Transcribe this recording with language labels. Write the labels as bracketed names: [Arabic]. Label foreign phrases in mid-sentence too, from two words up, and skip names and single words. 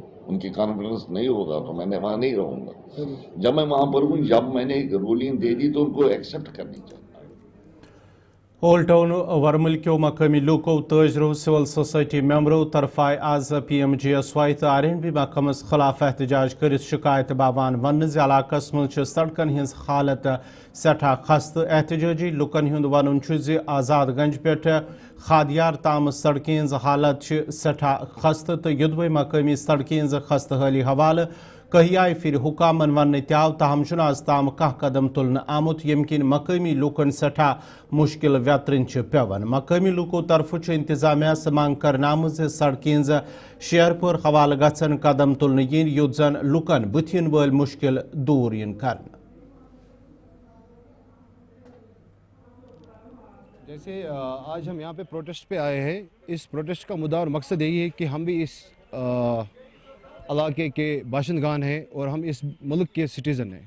[Hindi] उनकी कॉन्फिडेंस नहीं होगा तो मैं वहाँ नहीं रहूँगा। जब मैं वहाँ पर हूँ, जब मैंने रूलिंग दे दी तो उनको एक्सेप्ट करनी चाहिए। [Kashmiri] ओल्ड टाउन वरमल मकामी लूको तजरों सिविल सोसाइटी मेंबरों तरफ आज PMGSY तो RNB महकमस खिलाफ एहतजाज कर शिकायत बाबान वन इलाकस मज सड़कन हज हालत सठा खस्त। एहतजाजी लुकन हुंद वन आजाद गंज पे खादियार ताम सड़कें हज हालत सठा खस्त तो युदवे मकामी सड़कें हज खस्त हाली हवाले कहियाय फिर हुकामन वन त्याव तहम आज ताम कह कदम तुलन आमुत यमकिन मकामी लूकन सठा मुश्किल व्यतरन पेवन। मकामी लूको तरफ इंतजामिया से मांग करनाम सड़कें शेयर पर हवाल गन कदम तुलन yin युत जन लूकन बुथिन वल मुश्किल दूर yin कर। [Hindi] जैसे आज हम यहाँ पे प्रोटेस्ट पे आए हैं, इस प्रोटेस्ट का मुद्दा और मकसद यही है कि हम भी इस इलाके के बाशिंदगान हैं और हम इस मुल्क के सिटीज़न हैं।